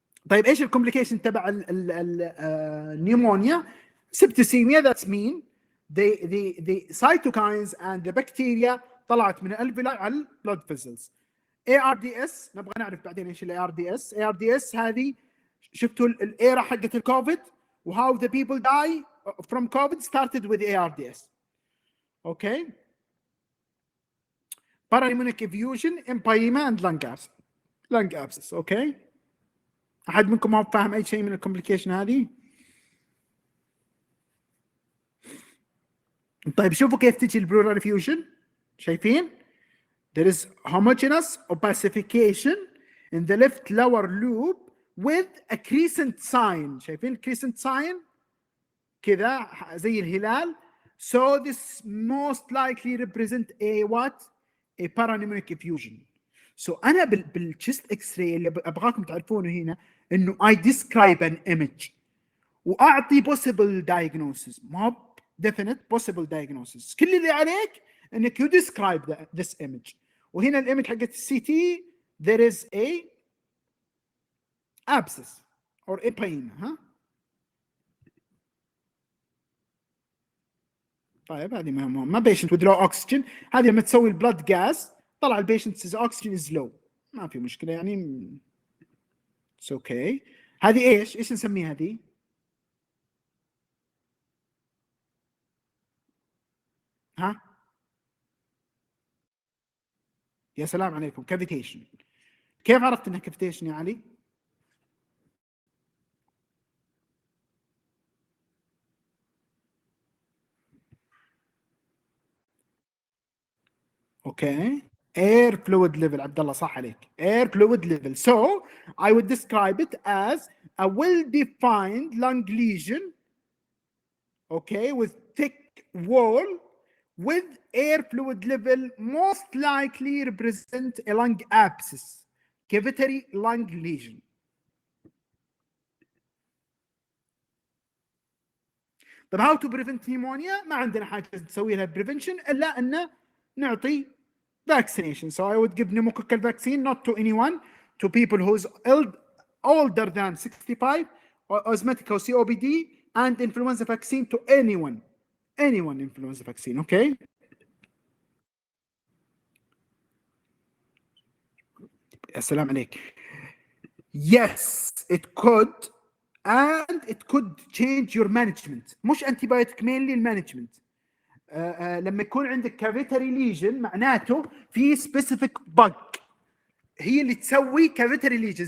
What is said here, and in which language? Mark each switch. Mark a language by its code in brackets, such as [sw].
[ar] طيب ايش الكومبليكيشن تبع النيمونيا؟ سبتسيميا. [en] that's mean the cytokines and the bacteria [ar] طلعت من [en] الالفيولاي على البلود فيزلز. [ar] ARDS نبغى نعرف بعدين ايش ARDS. [en] ARDS [ar] هذه شفتوا الايرا حقت الكوفيد [en] وهاو the people die from COVID started with ARDS. Okay. Parapneumonic effusion, empyema and lung abscess. Okay. [ar] أحد منكم ما فاهم أي شيء من الكومبليكيشن هذه؟ طيب شوفوا كيف تجي البلورال effusion. شايفين؟ [en] There is homogeneous opacification in the left lower lobe with a crescent sign. [ar] شايفين crescent sign؟ كذا زي الهلال. [en] So this most likely represent a what? A parapneumonic effusion. So [ar] أنا بالchest X-ray اللي أبغاكم تعرفونه هنا إنه [en] I describe an image وأعطي possible diagnosis ما definite possible diagnosis. [ar] كل اللي عليك إنك [en] you describe this image. [ar] وهنا الإيمج حقت [en] CT there is a abscess or a pain. [ar] ها؟ طيب هذه ما [en] patient with low oxygen. [ar] هذه لما تسوي البلد جاز طلع البيشنت [en] oxygen is low [ar] ما في مشكلة يعني [en] it's okay. [ar] هذه ايش نسميها هذه؟ ها؟ يا سلام عليكم cavitation. كيف عرفت انها cavitation يا علي؟ Okay. [en] Air fluid level. [ar] عبد الله صح عليك. [en] Air fluid level. So I would describe it as a well-defined lung lesion, okay, with thick wall with air fluid level most likely represent a lung abscess, cavitary lung lesion. [ar] طيب [en] how to prevent pneumonia؟ [ar] ما عندنا حاجه نسوي لها prevention الا ان نعطي vaccination. [en] So I would give pneumococcal vaccine not to anyone, to people who's older than 65, or asthmatic or COPD, and influenza vaccine to anyone influenza vaccine. Okay. [ar] السلام عليك. [en] Yes, it could, and it could change your management. مش antibiotic mainly المانجمنت. [ar] لما يكون عندك cavitary lesion معناته في specific bug هي اللي تسوي cavitary lesion.